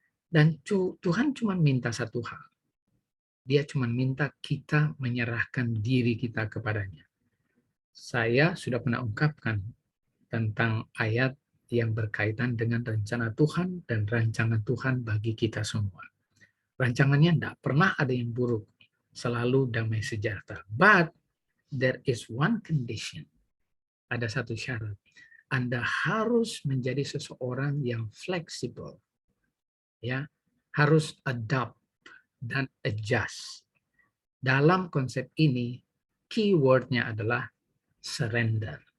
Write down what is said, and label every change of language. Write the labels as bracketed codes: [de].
[id] Dan Tuhan cuma minta satu hal. Dia cuma minta kita menyerahkan diri kita kepadanya. Saya sudah pernah ungkapkan tentang ayat yang berkaitan dengan rencana Tuhan dan rancangan Tuhan bagi kita semua. Rancangannya tidak pernah ada yang buruk, selalu damai sejahtera. [en] But there is one condition. [id] Ada satu syarat. Anda harus menjadi seseorang yang fleksibel. Ya, harus adapt dan adjust. Dalam konsep ini, keywordnya adalah surrender.